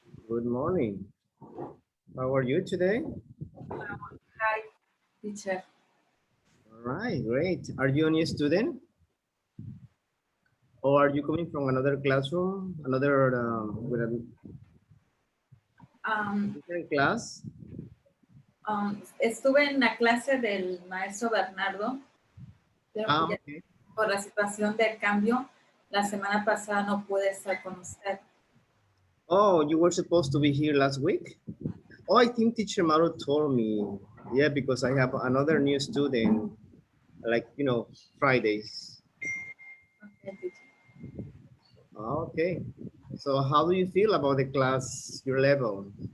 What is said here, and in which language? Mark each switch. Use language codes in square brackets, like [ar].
[en] good morning. How are you today? Hi, teacher. All right, great. Are you a new student or are you coming from another classroom, another with a Um, different class? [es] Estuve en la clase del maestro Bernardo, pero pues ya [en] Okay. [es] por la situación del cambio, la semana pasada no pude estar con usted. [en] Oh, you were supposed to be here last week? Oh, I think teacher Maru told me. Yeah, because I have another new student, like, Fridays. Okay, teacher. Okay. So how do you feel about the class, your level?